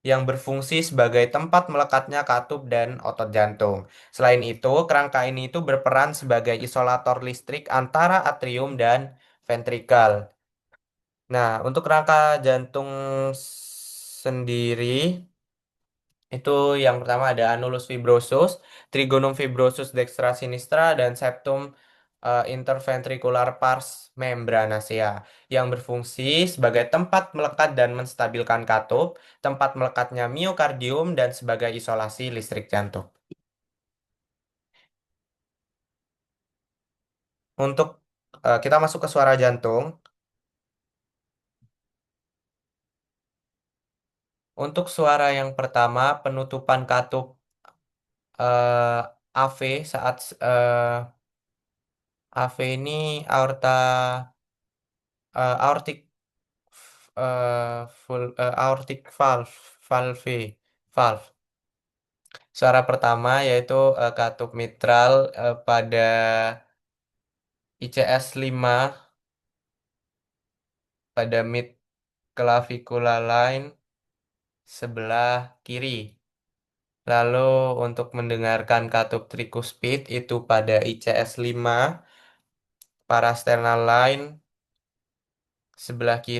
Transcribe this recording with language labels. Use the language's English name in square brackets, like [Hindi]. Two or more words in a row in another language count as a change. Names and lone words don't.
[Indonesian] yang berfungsi sebagai tempat melekatnya katup dan otot jantung. Selain itu, kerangka ini itu berperan sebagai isolator listrik antara atrium dan ventrikel. Nah, untuk rangka jantung sendiri itu yang pertama ada [Latin] anulus fibrosus, trigonum fibrosus dextra sinistra, [Indonesian] dan [Latin] septum interventricular pars membranacea [Indonesian] yang berfungsi sebagai tempat melekat dan menstabilkan katup, tempat melekatnya miokardium, dan sebagai isolasi listrik jantung. Untuk kita masuk ke suara jantung. Untuk suara yang pertama, penutupan katup eh, AV saat AV ini aorta [English] aortic aortic valve. [Indonesian] Suara pertama yaitu katup mitral pada ICS 5 pada [English] mid clavicular line [Indonesian] sebelah kiri. Lalu untuk mendengarkan katup trikuspid itu pada ICS 5 [English] parasternal line [Indonesian] sebelah kiri.